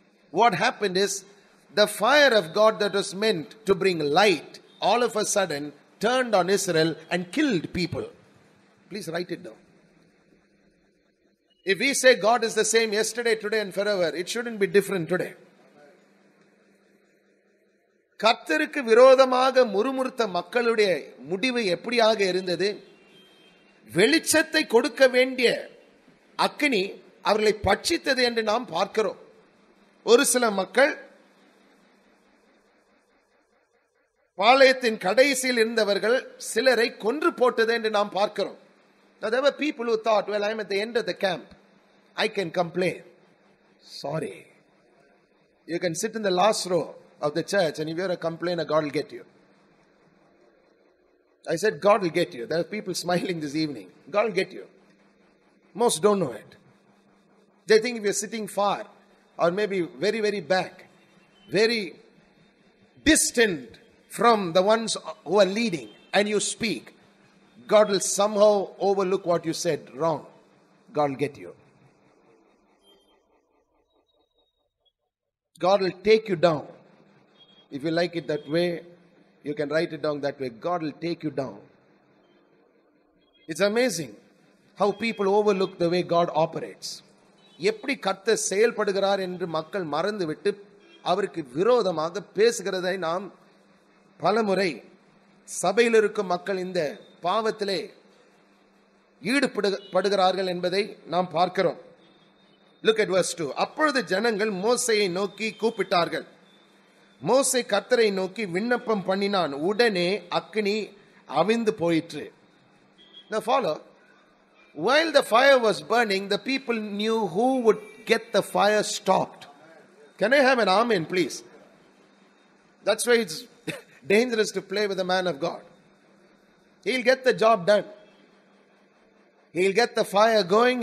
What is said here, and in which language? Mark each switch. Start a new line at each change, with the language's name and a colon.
English: What happened is the fire of God that was meant to bring light all of a sudden turned on Israel and killed people. Please write it down. If we say God is the same yesterday, today and forever, it shouldn't be different today.
Tamil: கர்த்தருக்கு விரோதமாக முறுமுறுத்த மக்களுடைய முடிவு எப்படியாக இருந்தது? வெளிச்சத்தை கொடுக்க வேண்டிய அக்கினி அவர்களை பட்சித்தது என்று நாம் பார்க்கிறோம். ஒரு சில மக்கள் பாளையத்தின் கடைசியில் இருந்தவர்கள் சிலரை கொன்று போட்டது என்று நாம் பார்க்கிறோம்.
English: There were people who thought, well, I am at the end of the camp, I can complain. Sorry, you can sit in the last row of the church, and if you're a complainer, God will get you. I said God will get you. There are people smiling this evening. God will get you. Most don't know it. They think if you're sitting far or maybe very, very back, very distant from the ones who are leading, and you speak, God will somehow overlook what you said wrong. God will get you. God will take you down. If you like it that way, you can write it down that way. God will take you down. It's amazing how people overlook the way God operates.
Tamil: எப்படி கர்த்தர் செயல்படுகிறார் என்று மக்கள் மறந்துவிட்டு அவருக்கு விரோதமாக பேசுகிறதை நாம் பலமுறை சபையில் இருக்கும் மக்கள் இந்த பாவத்திலே ஈடுபடுகிறார்கள் என்பதை நாம் பார்க்கிறோம்.
English: Look at verse 2.
Tamil: அப்பொழுது ஜனங்கள் மோசேயை நோக்கி கூப்பிட்டார்கள். மோசே கர்த்தரை நோக்கி விண்ணப்பம் பண்ணினான். உடனே அக்கினி அவிந்து போயிற்று.
English: Now follow. While the fire was burning, the people knew who would get the fire stopped. Can I have an amen, please? That's why it's dangerous to play with the man of God. He'll get the job done. He'll get the fire going.